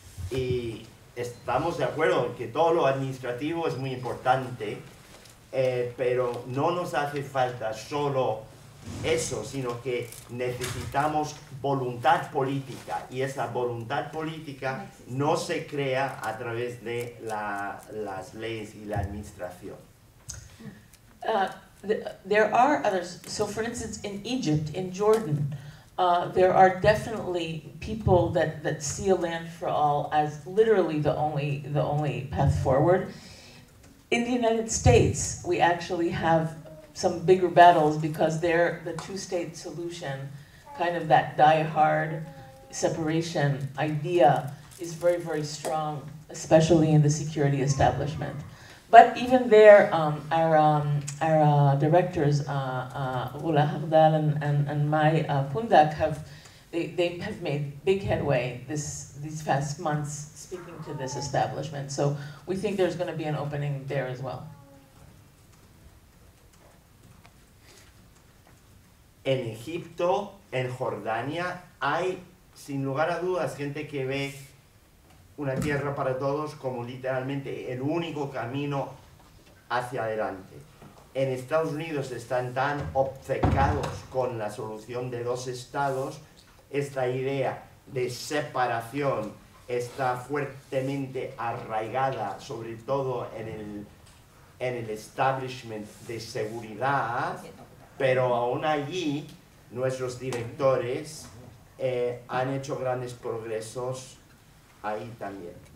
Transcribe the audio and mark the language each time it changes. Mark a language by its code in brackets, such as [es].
[es] Y estamos de acuerdo en que todo lo administrativo es muy importante, pero no nos hace falta solo eso, sino que necesitamos voluntad política, y esa voluntad política no se crea a través de las leyes y la administración. [en] There are others. So for instance, in Egypt, in Jordan, there are definitely people that see a land for all as literally the only path forward. In the United States, we actually have some bigger battles because the two-state solution, kind of that die-hard separation idea, is very, very strong, especially in the security establishment. But even there, our directors, Rula Hardal and Mai Pundak, have made big headway these past months speaking to this establishment. So we think there's going to be an opening there as well. [es] En Egipto, en Jordania, hay sin lugar a dudas gente que ve Una Tierra para Todos como literalmente el único camino hacia adelante. en Estados Unidos están tan obcecados con la solución de dos estados, esta idea de separación está fuertemente arraigada, sobre todo en el establishment de seguridad, pero aún allí nuestros directores han hecho grandes progresos ahí también.